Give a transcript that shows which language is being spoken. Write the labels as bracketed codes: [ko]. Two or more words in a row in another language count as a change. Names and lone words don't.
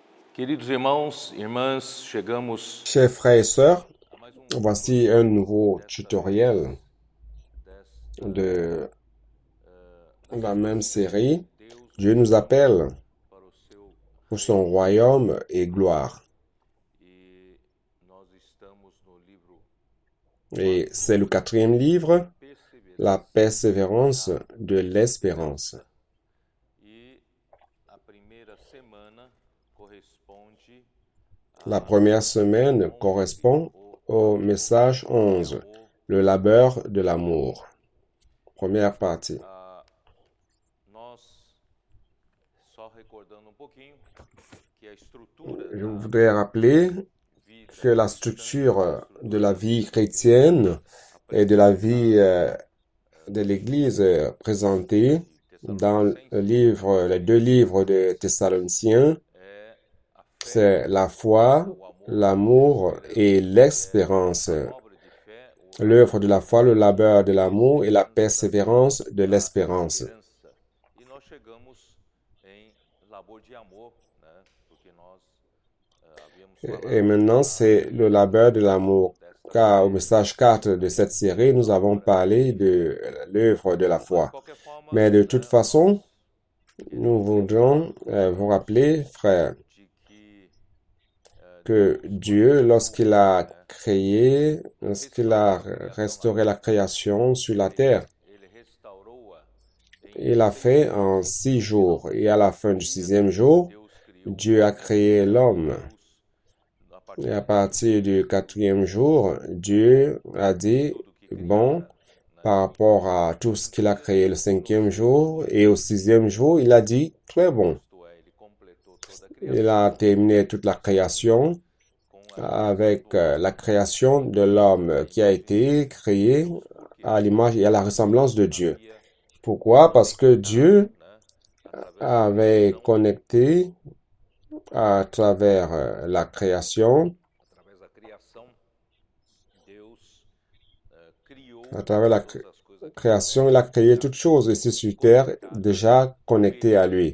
[pt] Queridos irmãos, irmãs, chegamos [fr] Chers frères et sœurs, [pt] a mais [fr] voici un nouveau tutoriel [pt] desta [fr] de la [pt] série [fr] même série. [pt] Deus [fr] Dieu nous appelle [pt] para o seu [fr] pour son [pt] reino [fr] royaume et gloire. [pt] e nós estamos no livro [fr] Et c'est le quatrième livre, la [pt] Perseverança [fr] persévérance de l'espérance. [pt] e a primeira semana corresponde [fr] La première semaine correspond au message 11, le labeur de l'amour. Première partie. [pt] nós só recordando pouquinho que a estrutura [fr] Je [pt] da [fr] voudrais rappeler [pt] vida [fr] que la structure de la vie chrétienne et de la vie de l'Église présentée dans le livre, les deux livres de Thessaloniciens, [pt] é a fé, [fr] c'est la foi, [pt] o amor, [fr] l'amour et l'espérance. [pt] a obra de fé, [fr] L'œuvre de la foi, le labeur de l'amour et la persévérance de l'espérance. [pt] esperança. E nós chegamos em labor de amor, né? Porque nós havíamos [fr] Et maintenant, c'est le labeur de l'amour. Car au message 4 de cette série, nous avons parlé de l'œuvre de la [pt] Mas, de [fr] foi. [pt] qualquer forma, [fr] Mais de toute façon, [pt] nós [fr] nous voudrions vous rappeler, frères, [pt] de que [fr] que Dieu, lorsqu'il a créé, lorsqu'il a restauré la création sur la terre, [pt] ele restaurou-a [fr] il a fait en 6 jours. Et à la fin du 6e jour, [pt] Deus criou [fr] Dieu a créé l'homme. [pt] a partir [fr] Et à partir du 4e jour, Dieu a dit, bon, par rapport à tout ce qu'il a créé le 5e jour, et au 6e jour, il a dit, très bon. [pt] isto é, ele completou toda a [fr] Il a terminé toute la création [pt] com [fr] avec la création de l'homme qui a été créé à l'image et à la ressemblance de Dieu. [pt] havia, [fr] Pourquoi? Parce que Dieu [pt] né, através [fr] avait connecté à travers la création, [pt] através da criação, Deus criou [fr] à travers la [pt] todas as coisas aqui. [fr] création, il a créé toutes choses ici sur terre déjà connectées à lui.